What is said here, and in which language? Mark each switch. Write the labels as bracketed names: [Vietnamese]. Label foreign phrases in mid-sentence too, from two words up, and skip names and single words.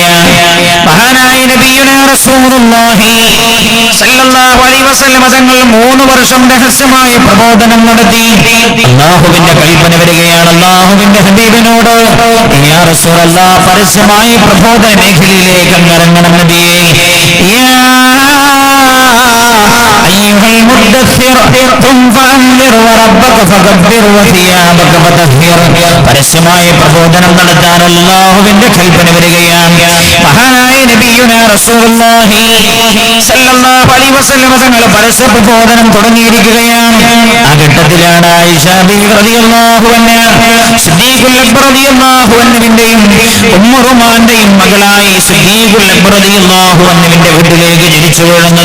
[Malayalam] മഹാനായ [Arabic] نبينا رسول الله صلى الله عليه وسلم [Malayalam] തങ്ങൾ 3 വർഷം രഹസ്യമായ പ്രബോധനം നടത്തി. അല്ലാഹുവിന്റെ കൽപ്പന വരികയാണ് അല്ലാഹുവിന്റെ ഹബീബിനോട്, [Arabic] يا رسول الله, [Malayalam] പരസ്യമായ പ്രബോധന മേഖലയിലേക്ക് ഇറങ്ങണം നബിയേ. [Arabic] أيها المدثر قم فأنذر وربك فكبر وثيابك فطهر. [Malayalam] പരസ്യമായ പ്രബോധനം നടത്താൻ അല്ലാഹുവിന്റെ കൽപ്പന വരികയാണ്. മഹാനായ [Arabic] نبينا رسول الله صلى الله عليه وسلم [Malayalam] തങ്ങൾ പരസ്യ പ്രബോധനം തുടങ്ങിയിരിക്കുകയാണ്. ആ ഘട്ടത്തിലാണ് ആയിഷ ബീവി [Arabic] رضي الله عنها [Malayalam] സിദ്ദീഖുൽ അക്ബർ [Arabic] رضي الله عنه [Malayalam] ഉമ്മു റുമാന്റെയും മകളായി സിദ്ദീഖുൽ അക്ബർ [Arabic] رضي الله عنه [Malayalam] വീട്ടിലേക്ക് ജനിച്ചു വീഴുന്നത്.